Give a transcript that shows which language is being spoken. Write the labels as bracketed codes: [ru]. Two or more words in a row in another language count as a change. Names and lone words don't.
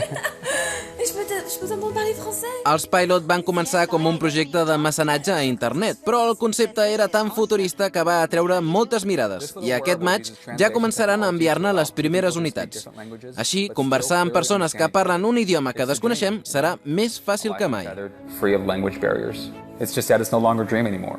[fr] Je peux t'entendre parler français? [ca] Els Pilot van començar com un projecte de mecenatge a internet, però el concepte era tan futurista que va atreure moltes mirades, i aquest maig ja començaran a enviar-ne les primeres unitats. Així, conversar amb persones que parlen un idioma que desconeixem serà més fàcil que mai. [en] Free of language barriers. It's just that it's no longer a dream anymore.